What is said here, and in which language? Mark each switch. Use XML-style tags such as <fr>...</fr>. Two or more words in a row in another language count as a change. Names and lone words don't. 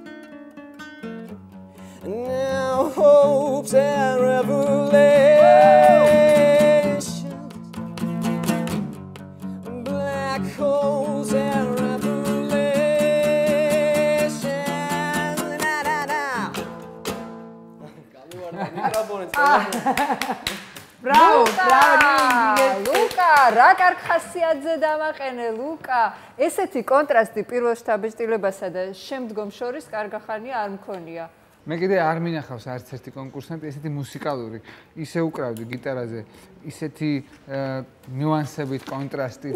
<en>Now hopes and revelations, black holes and revelations. Bravo,</en> <ka>ლუკა, რა კარგ ხასიათზე დამაყენე, ლუკა. ესეთი კონტრასტი პირველ შთაბეჭდილებასა და შემდგომ შორის კარგახანია არ მქონია. მე კიდე არ მინახავს არც ერთი კონკურსანტი ესეთი მუსიკალური, ისე უკრავდი გიტარაზე, ისეთი ნიუანსებით, კონტრასტით.</ka>